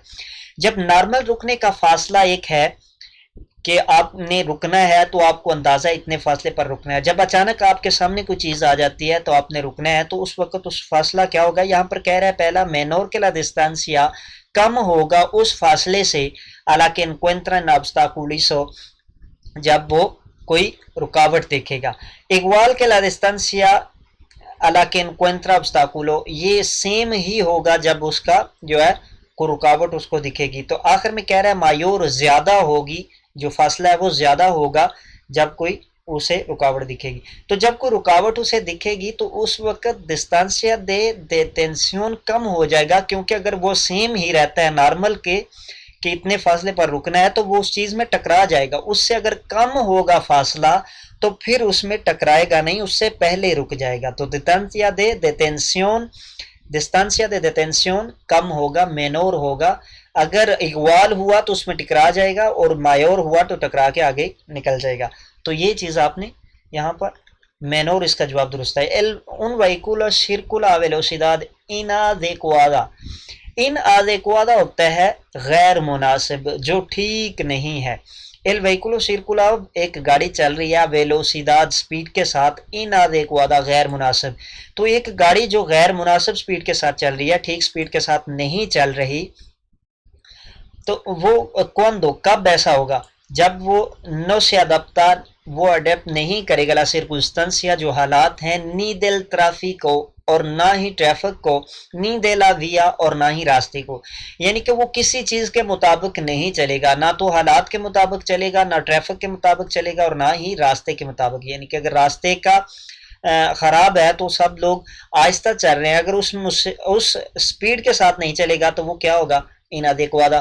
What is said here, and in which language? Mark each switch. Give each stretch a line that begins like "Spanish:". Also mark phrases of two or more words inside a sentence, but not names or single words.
Urdu: جب نارمل رکنے کا فاصلہ ایک ہے کہ آپ نے رکنا ہے تو آپ کو اندازہ اتنے فاصلے پر رکنا ہے, جب اچانک آپ کے سامنے کوئی چیز آ جاتی ہے تو آپ نے رکنا ہے, تو اس وقت اس فاصلہ کیا ہوگا. یہاں پر کہہ رہا ہے پہلا
Spanish: menor que la distancia,
Urdu: کم ہوگا اس فاصلے سے,
Spanish: a la que encuentra un obstáculo,
Urdu: جب وہ کوئی رکاوٹ دیکھے گا.
Spanish: igual que la distancia a la que encuentra obstáculo,
Urdu: یہ سیم ہی ہوگا جب اس کا جو ہے کوئی رکاوٹ اس کو دکھے گی. تو آخر میں کہہ رہا ہے مایور, زیادہ ہوگی, جو فاصلہ ہے وہ زیادہ ہوگا جب کوئی اسے رکاوٹ دکھے گی. تو جب کوئی رکاوٹ اسے دکھے گی تو اس وقت
Spanish: distancia de detención
Urdu: کم ہو جائے گا, کیونکہ اگر وہ سیم ہی رہتا ہے نارمل کے کہ اتنے فاصلے پر رکنا ہے تو وہ اس چیز میں ٹکرا جائے گا. اس سے اگر کم ہوگا فاصلہ تو پھر اس میں ٹکرائے گا نہیں, اس سے پہلے رک جائے گا. تو
Spanish: distancia de detención
Urdu: کم ہوگا, menor ہوگا. اگر اغوال ہوا تو اس میں ٹکرا جائے گا, اور مایور ہوا تو ٹکرا کے آگے نکل جائے گا. تو یہ چیز آپ نے یہاں پر menor, اس کا جواب درست ہے.
Spanish: un vehículo circula a velocidad inadecuada, inadecuada
Urdu: ہوتا ہے غیر مناسب, جو ٹھیک نہیں ہے.
Spanish: el vehículo circula,
Urdu: ایک گاڑی چل رہی ہے velocidad, سپیڈ کے ساتھ, inadecuada, غیر مناسب. تو ایک گاڑی جو غیر مناسب سپیڈ کے ساتھ چل رہی ہے, ٹھیک سپیڈ کے ساتھ نہیں چل رہی, تو وہ cuando, کب ایسا ہوگا, جب وہ no
Spanish: se adapta,
Urdu: وہ اڈیپٹ نہیں کرے گا
Spanish: la circunstancia,
Urdu: جو حالات ہیں,
Spanish: ni del tráfico,
Urdu: اور نہ ہی ٹریفک کو،
Spanish: ni de la vía
Urdu: اور نہ ہی راستے کو، یعنی کہ وہ کسی چیز کے مطابق نہیں چلے گا، نہ تو حالات کے مطابق چلے گا، نہ ٹریفک کے مطابق چلے گا، اور نہ ہی راستے کے مطابق، یعنی کہ اگر راستے کا خراب ہے تو سب لوگ آہستہ چل رہے ہیں، اگر اس سپیڈ کے ساتھ نہیں چلے گا تو وہ کیا ہوگا، انادیکوادا۔